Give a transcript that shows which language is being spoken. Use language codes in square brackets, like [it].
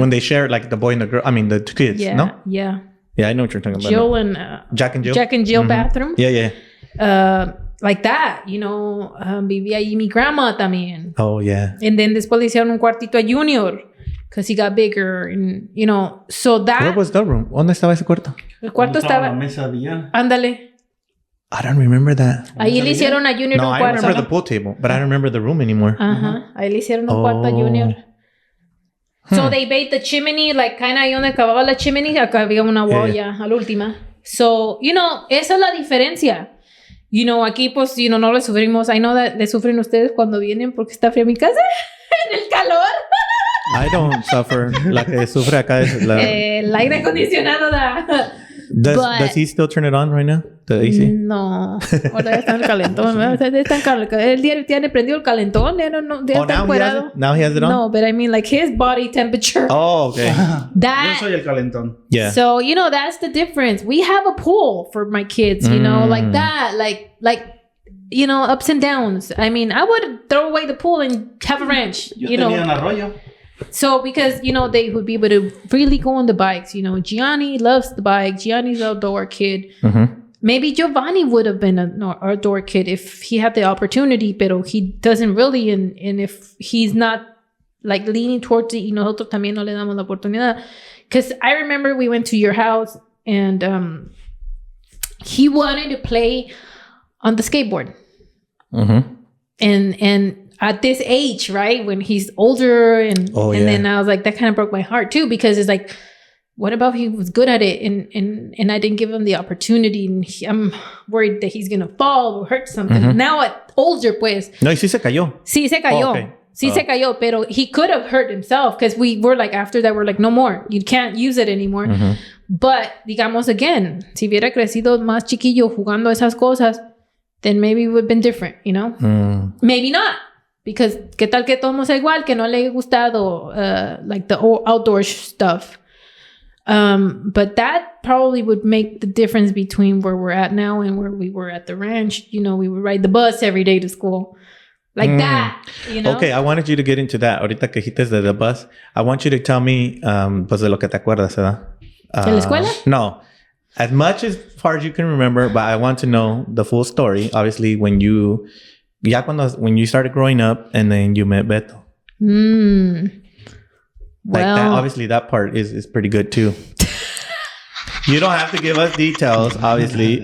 [en] When they share, like the boy and the girl, I mean the two kids, yeah, no? Yeah. Yeah, I know what you're talking about. Jill and... Jack and Jill? Jack and Jill bathroom. Yeah. Like that, [es] vivía ahí mi grandma también. [en] Oh, yeah. And then [es] después le hicieron un cuartito a [en] Junior because he got bigger and, so that... Where was the room? [es] ¿Dónde estaba ese cuarto? El cuarto estaba... la mesa de Ándale. [en] I don't remember that. [es] Ahí le hicieron a Junior un cuarto. [en] No, I remember the pool table, but I don't remember the room anymore. [es] Ajá. Ahí le hicieron un cuarto a Junior. [en] So they made the chimney, like kind of [es] ahí donde acababa la chimney, acá había una wall ya, a la última. So, esa es la diferencia. Aquí pues, no le sufrimos. [en] I know that [es] le sufren ustedes cuando vienen porque está fría mi casa en el calor. [en] I don't suffer. [es] La que sufre acá es la... El aire acondicionado da... [en] Does he still turn it on right now? The AC? No. [es] Ahora ya está en el calentón. Él tiene prendido el calentón. Ya está encuerado. [en] Now he has it on? No, but I mean like his body temperature. Oh, okay. [es] Yo soy el calentón. [en] Yeah. So, that's the difference. We have a pool for my kids, like that. Like ups and downs. I mean, I would throw away the pool and have a ranch. [es] Yo tenía un arroyo. [en] So, because, they would be able to freely go on the bikes. Gianni loves the bike. Gianni's an outdoor kid. Mm-hmm. Maybe Giovanni would have been an outdoor kid if he had the opportunity, but he doesn't really. And if he's not, like, leaning towards it, [es] y nosotros también no le damos la oportunidad. [en] Because I remember we went to your house, and he wanted to play on the skateboard. Mm-hmm. And at this age, right, when he's older, and then I was like, that kind of broke my heart too, because it's like, what about if he was good at it and I didn't give him the opportunity, and I'm worried that he's gonna fall or hurt something. Mm-hmm. Now at older, pues. [es] No, y sí se cayó. Sí se cayó. [en] Oh, okay. [es] Sí se cayó, pero [en] he could have hurt himself, because we were like, after that, we're like, no more. You can't use it anymore. Mm-hmm. But, digamos, again, [es] si hubiera crecido más chiquillo jugando esas cosas, [en] then maybe it would have been different, Maybe not. [es] Because, ¿qué tal que todo sea igual? Que no le haya gustado, [en] like, the outdoor stuff. But that probably would make the difference between where we're at now and where we were at the ranch. We would ride the bus every day to school. Like that, Okay, I wanted you to get into that. [es] Ahorita que dijiste de [en] the bus, I want you to tell me, [es] pues de lo que te acuerdas, ¿verdad? ¿De la escuela? No. [en] As much as far as you can remember, but I want to know the full story. Obviously, when you started growing up and then you met Beto. Like that, obviously that part is pretty good too. You don't have to give us details, obviously.